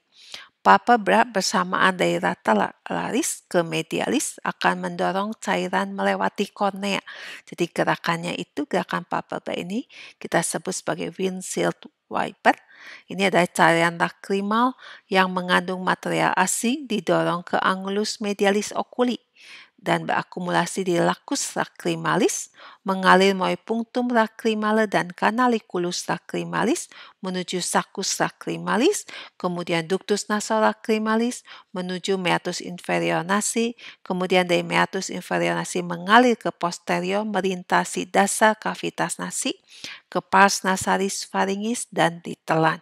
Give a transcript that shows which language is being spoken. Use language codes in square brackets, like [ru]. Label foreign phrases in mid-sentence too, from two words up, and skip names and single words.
[id] Palpebra bersamaan dari lateralis ke medialis akan mendorong cairan melewati kornea. Jadi gerakannya itu, gerakan palpebra ini kita sebut sebagai [en] windshield wiper. [id] Ini adalah cairan lakrimal yang mengandung material asing didorong ke angulus medialis oculi dan berakumulasi di lacus lacrimalis, mengalir melalui punctum lacrimale dan canaliculus lacrimalis menuju saccus lacrimalis, kemudian ductus nasolacrimalis menuju meatus inferior nasi, kemudian dari meatus inferior nasi mengalir ke posterior melintasi dasar kavitas nasi, ke pars nasalis pharyngis dan ditelan.